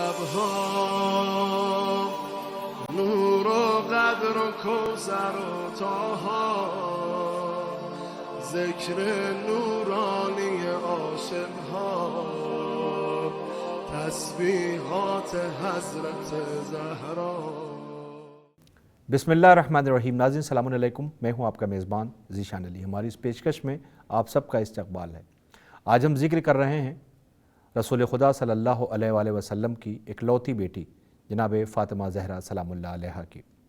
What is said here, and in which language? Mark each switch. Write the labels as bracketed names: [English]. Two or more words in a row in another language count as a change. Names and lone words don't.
[Persian] ها، نور و قدر و کوثر و طاها، ذکر نورانی عاشق ها، [Urdu] تسبیحات حضرت زہرا۔ [Arabic] بسم اللہ الرحمن الرحیم۔ [Urdu] ناظرین [Arabic] السلام علیکم، [Urdu] میں ہوں آپ کا میزبان ذیشان علی۔ ہماری اس پیشکش میں آپ سب کا استقبال ہے۔ آج ہم ذکر کر رہے ہیں رسول خدا [Arabic] صلی اللہ علیہ وآلہ وسلم [Urdu] کی اکلوتی بیٹی جناب فاطمہ زہرا [Arabic] سلام اللہ علیہا [Urdu] کی۔